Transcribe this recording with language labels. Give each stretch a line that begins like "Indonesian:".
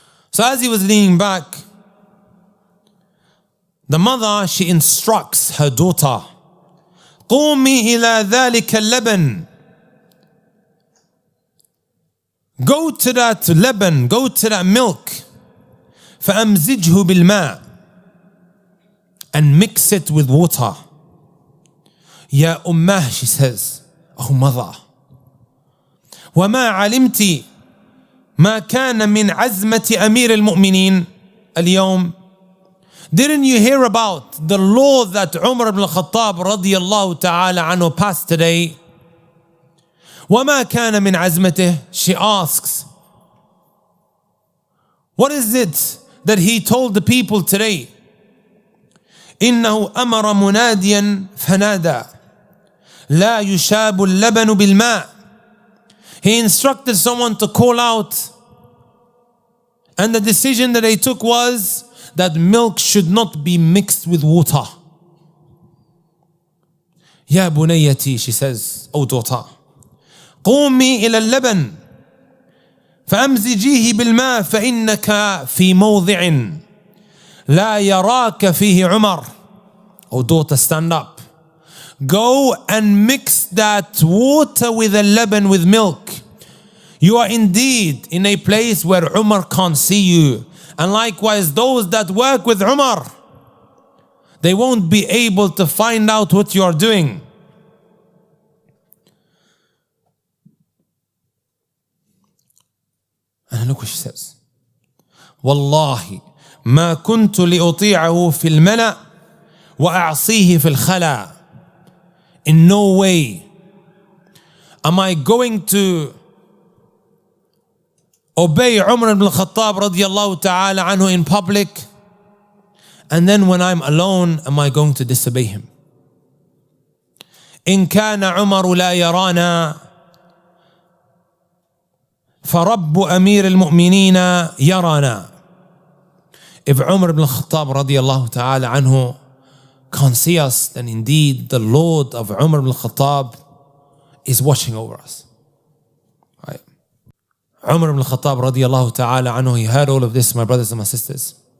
English: So as he was leaning back, the mother, she instructs her daughter,
Arabic: قومي إلى ذلك اللبن.
English: Go to that Leban, go to that milk.
Arabic: فأمزجه بالماء,
English: and mix it with water.
Arabic: Ya ummah,
English: she says, oh mother,
Arabic: وما علمت ما كان من عزمة أمير المؤمنين اليوم.
English: Didn't you hear about the law that Umar ibn al-Khattab radiyallahu ta'ala anhu passed today?
Arabic: وما كان من عزمته,
English: she asks, what is it that he told the people today?
Arabic: إنه أمر مناديا فنادى لا يشاب اللبن بالماء.
English: He instructed someone to call out, and the decision that they took was that milk should not be mixed with water.
Arabic: يا بنيتي,
English: she says, O daughter,
Arabic: قومي إلى اللبن فأمزجيه بالماء فإنك في موضع لا يراك فيه عمر.
English: O daughter, stand up. Go and mix that water with the leban, with milk. You are indeed in a place where Umar can't see you. And likewise, those that work with Umar, they won't be able to find out what you are doing. And look what she says.
Arabic: والله ما كنت لأطيعه في الملأ وأعصيه في الخلاء.
English: In no way am I going to obey Umar ibn al-Khattab radiyallahu ta'ala anhu in public, and then when I'm alone, am I going to disobey him?
Arabic: إن كان عمر لا يرانا فرب أمير المؤمنين يرانا.
English: If Umar ibn al-Khattab radiyallahu ta'ala anhu can't see us, then indeed the Lord of Umar ibn al-Khattab is watching over us. Right? Umar ibn al-Khattab radiyallahu ta'ala anhu, he heard all of this, my brothers and my sisters.